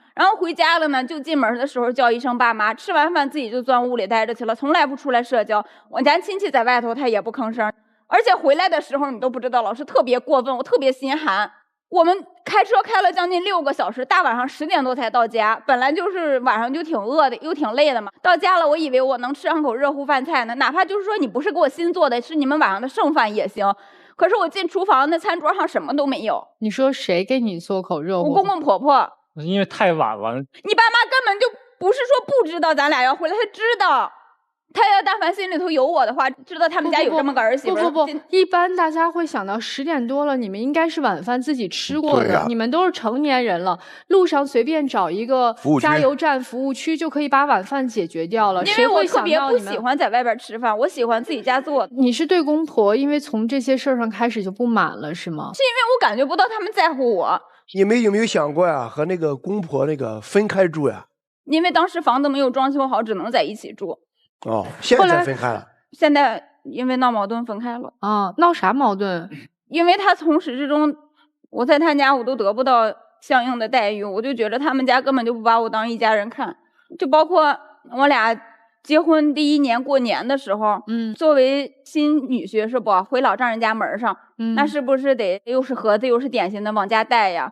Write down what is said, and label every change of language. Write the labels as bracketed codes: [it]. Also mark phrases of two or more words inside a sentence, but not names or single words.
[zh] 然後回家了呢，就進門的時候叫一聲爸媽，吃完飯自己就鑽屋裡待着去了，從來不出來社交。咱親戚在外頭他也不吭聲，而且回來的時候你都不知道，老師特別過分，我特別心寒。我們開車開了將近6個小時，大晚上10點多才到家。本來就是晚上就挺餓的，又挺累的嘛。到家了，我以為我能吃上口熱乎飯菜呢，哪怕就是說你不是給我新做的，是你們晚上的剩飯也行。可是我進廚房，那餐桌上什麼都沒有。你說誰給你做口热乎？我公公婆婆。因為太晚了。你爸媽根本就不是說不知道咱倆要回來，他知道。他要但凡心裡頭有我的話，知道他們家有這麼個兒媳婦。不，一般大家會想到10點多了，你們應該是晚飯自己吃過的，你們都是成年人了，路上隨便找一個加油站服務區就可以把晚飯解決掉了。因為我特別不喜歡在外邊吃飯，我喜歡自己家做。你是對公婆因為從這些事兒上開始就不滿了是嗎？是因為我感覺不到他們在乎我。你們有沒有想過呀，和那個公婆那個分開住呀？因為當時房子沒有裝修好，只能在一起住。哦，現在分開了。現在因為鬧矛盾分開了。啊，鬧啥矛盾？因為他從始至終，我在他家我都得不到相應的待遇，我就覺得他們家根本就不把我当一家人看。就包括我倆結婚第1年過年的時候，作為新女婿是不回老丈人家門上，那是不是得又是盒子又是点心的往家帶呀？